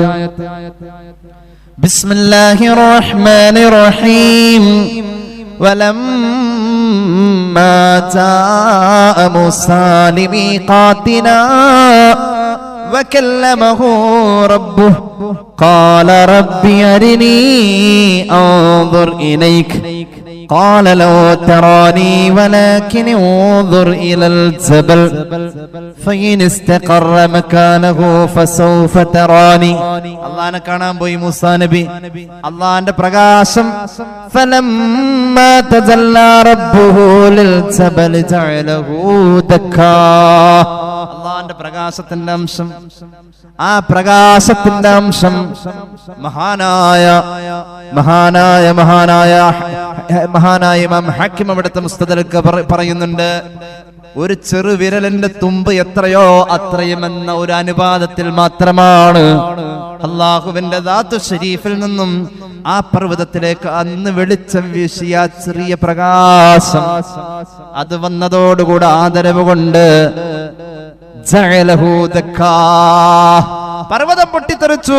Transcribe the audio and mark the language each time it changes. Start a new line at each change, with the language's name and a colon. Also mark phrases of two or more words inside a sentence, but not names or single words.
Arabic: بسم الله الرحمن الرحيم. ولما جاء موسى لميقاتنا وكلمه ربه قال رب أرني أنظر إليك قال لو تراني ولكن انظر إلى الجبل فإن استقر مكانه فسوف تراني.
Malayalam: അല്ലാഹനെ കാണാൻ പോയി മൂസാ നബി. അല്ലാഹന്റെ പ്രകാശം
Arabic: فلما تجلى ربه للجبل جعله دكا.
Malayalam: അല്ലാഹന്റെ പ്രകാശത്തിന്റെ അംശം, ആ പ്രകാശത്തിന്റെ അംശം മഹാനായ ഇമാം ഹക്കീം അവിടുത്തെ മുസ്തദരക്ക് പറയുന്നുണ്ട്. ഒരു ചെറുവിരലിന്റെ തുമ്പ് എത്രയോ അത്രയുമെന്ന ഒരു അനുപാതത്തിൽ മാത്രമാണ് അള്ളാഹുവിന്റെ ദാത്തു ശരീഫിൽ നിന്നും ആ പർവ്വതത്തിലേക്ക് അന്ന് വെളിച്ചം വീശിയ ചെറിയ പ്രകാശം അത് വന്നതോടുകൂടെ ആദരവ് കൊണ്ട് പർവ്വതം പൊട്ടിത്തെറിച്ചു.